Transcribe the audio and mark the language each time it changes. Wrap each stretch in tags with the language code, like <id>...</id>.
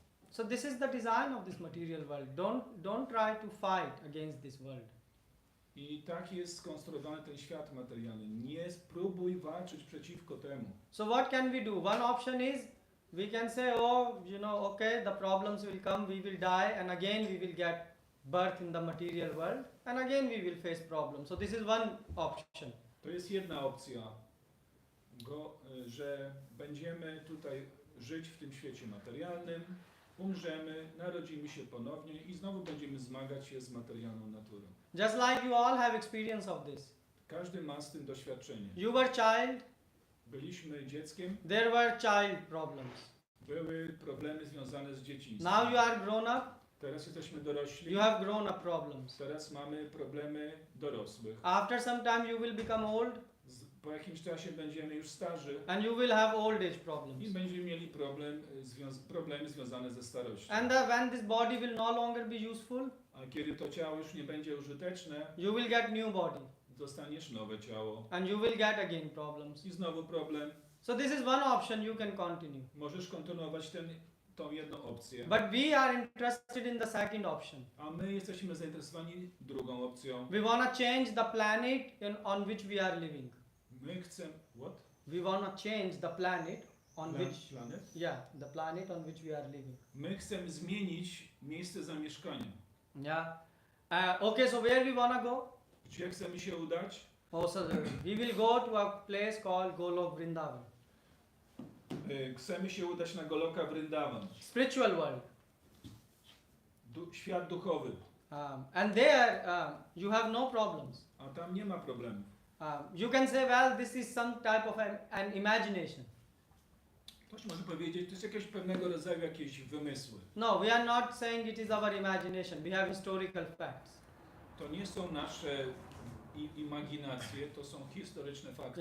<en>So this is the design of this material world. Don't try to fight against this world.</en> <pl>I tak jest skonstruowany ten świat materialny. Nie spróbuj walczyć przeciwko temu.</pl> <en>So what can we do? One option is we can say, oh, okay, the problems will come, we will die, and again we will get birth in the material world, and again we will face problems. So this is one option.</en> <pl>To jest jedna opcja, że będziemy tutaj żyć w tym świecie materialnym, umrzemy, narodzimy się ponownie i znowu będziemy zmagać się z materialną naturą.</pl> <en>Just like you all have experience of this.</en> <pl>Każdy ma z tym doświadczenie.</pl> <en>You were child,</en> <pl>Byliśmy dzieckiem,</pl> <en>there were child problems.</en> <pl>były problemy związane z dzieciństwem.</pl> <en>Now you are grown up,</en> <pl>Teraz jesteśmy dorośli,</pl> <en>you have grown up problems.</en> <pl>teraz mamy problemy dorosłych.</pl> <en>After some time you will become old</en> <pl>Po jakimś czasie będziemy już starzy</pl> <en>and you will have old age</en> <pl>i</pl> <en>problems.</en> <pl>będziemy mieli problemy związane ze starością.</pl> <en>And when this body will no longer be useful,</en> <pl>A kiedy to ciało już nie będzie użyteczne,</pl> <en>you will get new body</en> <pl>dostaniesz nowe ciało</pl> <en>and you will get again problems.</en> <pl>i znowu problem.</pl> <en>So this is one option you can continue.</en> <pl>Możesz kontynuować tą jedną opcję.</pl> <en>But we are interested in the second option.</en> <pl>A my jesteśmy zainteresowani drugą opcją.</pl> <en>We want to change the planet on which we are living.</en> <pl>My chcemy...</pl> <en>What? We want to change the planet on which... Planet? the planet on which we are living.</en> <pl>My chcemy zmienić miejsce zamieszkania.</pl> <en>Yeah. Okay, so where we want to go?</en> <pl>Gdzie chcemy się udać?</pl> <en>Also, we will go to a place called Golok Vrindavan.</en> <pl>Chcemy się udać na Goloka Vrindavan.</pl> <en>Spiritual world.</en> <pl>Świat duchowy.</pl> <en>And there you have no problems.</en> <pl>A tam nie ma problemów.</pl> <en>You can say, well, this is some type of an imagination.</en> <pl>Ktoś może powiedzieć, to jest jakiegoś pewnego rodzaju jakieś wymysły.</pl> <en>No, we are not saying it is our imagination. We have historical facts.</en> <pl>To nie są nasze imaginacje, to są historyczne fakty.</pl>